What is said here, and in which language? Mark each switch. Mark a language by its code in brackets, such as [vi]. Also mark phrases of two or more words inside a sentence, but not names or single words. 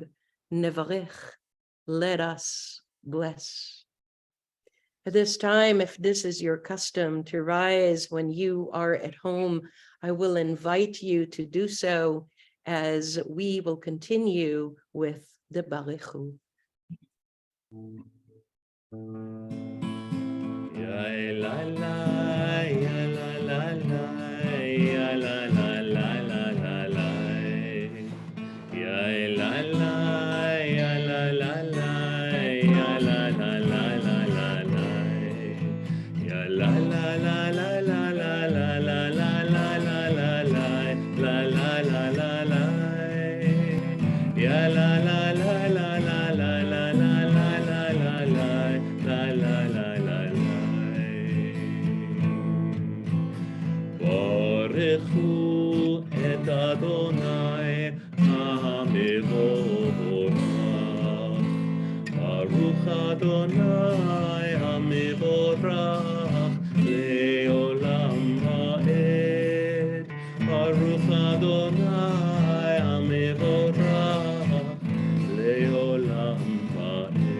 [en] Nevarech, let us bless. At this time, if this is your custom to rise when you are at home, I will invite you to do so as we will continue with the Baruchu. Ya la la, ya la la la, ya la la la la la la. Ya la la, ya la la la, ya la la la la la la. Ya la la la la la la la la la la la la la la la la la. Ya la la la la la la la la la la la la la la la. [he] ברכו את אדוני המבורך, ברוך אדוני המבורך לעולם ועד, ברוך אדוני המבורך לעולם ועד.